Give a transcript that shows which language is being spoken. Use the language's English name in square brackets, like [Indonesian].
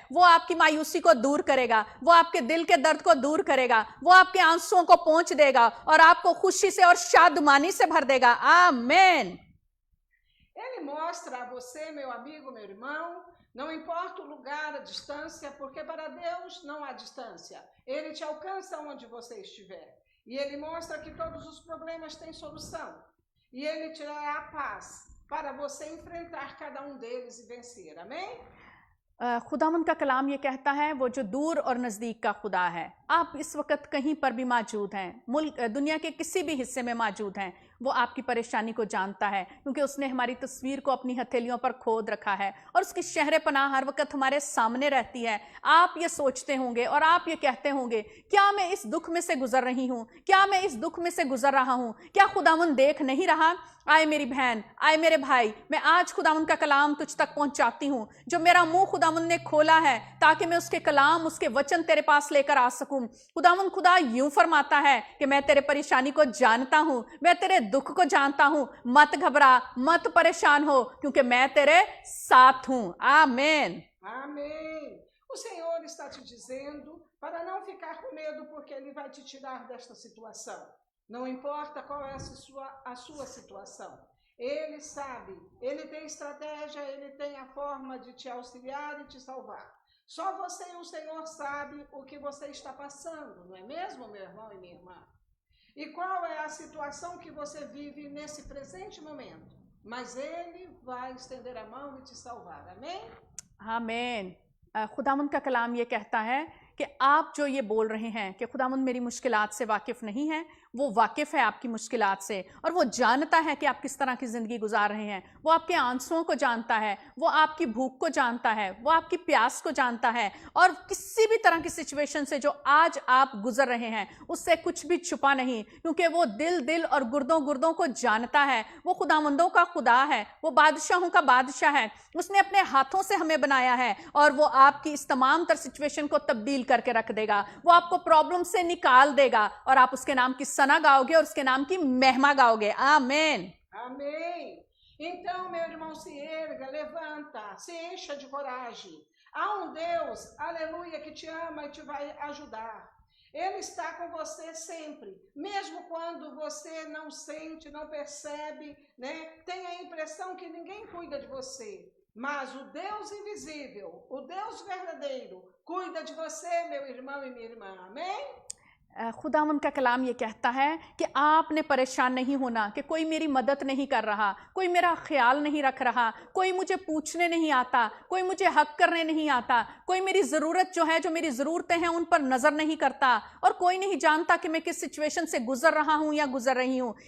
[Hindi] वो आपकी मायूसी को दूर करेगा, वो आपके दिल के दर्द को दूर करेगा, वो आपके आंसुओं को पोंछ देगा और आपको खुशी से और शादमानी से भर देगा। आमीन। [Portuguese] Ele mostra a você, meu amigo, meu irmão, não importa o lugar, a distância, porque para Deus não há distância. Ele te alcança onde você estiver. E ele mostra que todos os problemas têm solução. E ele te dará a paz para você enfrentar cada um deles e vencer. Amém? [Hindi] खुदावंद का कलाम ये कहता है वो जो दूर और नज़दीक का खुदा है। आप इस वक्त कहीं पर भी मौजूद हैं, मुल्क दुनिया के किसी भी हिस्से में मौजूद हैं, वो आपकी परेशानी को जानता है, क्योंकि उसने हमारी तस्वीर को अपनी हथेलियों पर खोद रखा है और उसकी शहर पनाह हर वक्त हमारे सामने रहती है। आप ये सोचते होंगे और आप ये कहते होंगे, क्या मैं इस दुख में से गुजर रही हूँ, क्या मैं इस दुख में से गुजर रहा हूँ, क्या खुदावंद देख नहीं रहा? आए मेरी बहन, आए मेरे भाई, मैं आज खुदावंद का कलाम तुझ तक पहुंचाती हूँ। जो मेरा मुंह खुदावंद ने खोला है ताकि मैं उसके कलाम, उसके वचन तेरे पास लेकर आ सकूं। खुदावंद खुदा यूं फरमाता है कि मैं तेरे परेशानी को जानता हूं, मैं तेरे दुख को जानता हूं। मत घबरा, मत परेशान हो, क्योंकि मैं तेरे साथ हूं। आमीन। [Portuguese] Amém. O Senhor está te dizendo para não ficar com medo, porque Ele vai te tirar desta situação. Não importa qual é a sua situação. Ele sabe, Ele tem estratégia, Ele tem a forma de te auxiliar e te salvar. Só você e o Senhor sabe o que você está passando, não é mesmo, meu irmão e minha irmã? E qual é a situação que você vive nesse presente momento? Mas Ele vai estender a mão e te salvar. Amém? [Hindi] आमीन। खुदावंद का कलाम ये कहता है कि आप जो ये बोल रहे हैं कि खुदावंद मेरी मुश्किलात से वाकिफ़ नहीं है, वो वाकिफ़ है आपकी मुश्किलात से, और वो जानता है कि आप किस तरह की ज़िंदगी गुजार रहे हैं। वो आपके आंसुओं को जानता है, वो आपकी भूख को जानता है, वो आपकी प्यास को जानता है, और किसी भी तरह की सिचुएशन से जो आज आप गुजर रहे हैं उससे कुछ भी छुपा नहीं, क्योंकि वो दिल और गुर्दों को जानता है। वो खुदावंदों का खुदा है, वो बादशाहों का बादशाह है। उसने अपने हाथों से हमें बनाया है और वो आपकी इस तमाम तर सिचुएशन को तब्दील करके रख देगा। वो आपको प्रॉब्लम से निकाल देगा और आप उसके नाम की सना गाओगे और उसके नाम की महिमा गाओगे। आमीन। [Portuguese] Amém. Então, meu irmão, se erga, levanta, se encha de coragem. Há Deus, aleluia, que te ama e te vai ajudar. Ele está com você sempre, mesmo quando você não sente, não percebe, né? Tem a impressão que ninguém cuida de você. Mas o Deus invisível, o Deus verdadeiro, cuida de você, meu irmão e minha irmã. Amém? [Hindi] खुदावंद का कलाम ये कहता है कि आपने परेशान नहीं होना कि कोई मेरी मदद नहीं कर रहा, कोई मेरा ख्याल नहीं रख रहा, कोई मुझे पूछने नहीं आता, कोई मुझे हक करने नहीं आता, कोई मेरी ज़रूरत जो है, जो मेरी ज़रूरतें हैं उन पर नज़र नहीं करता, और कोई नहीं जानता कि मैं किस सिचुएशन से गुजर रहा हूँ या गुजर रही हूँ।